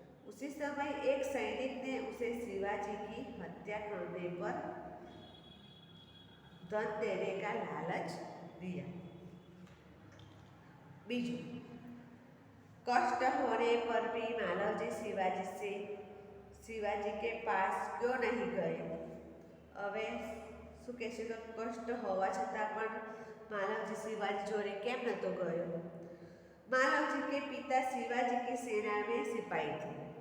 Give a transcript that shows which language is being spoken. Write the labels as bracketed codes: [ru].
[hi] उसी समय एक सैनिक ने उसे शिवाजी की हत्या करने पर धन देने का लालच दिया। बीजू कष्ट होने पर भी मालवजी शिवाजी के पास क्यों नहीं गए। [gu] હવે શું કહેશે તો કષ્ટ હોવા છતાં પણ માલવજી शिवाजी જોડે કેમ નહોતો ગયો। [hi] मालवजी के पिता शिवाजी की सेना में सिपाही थे।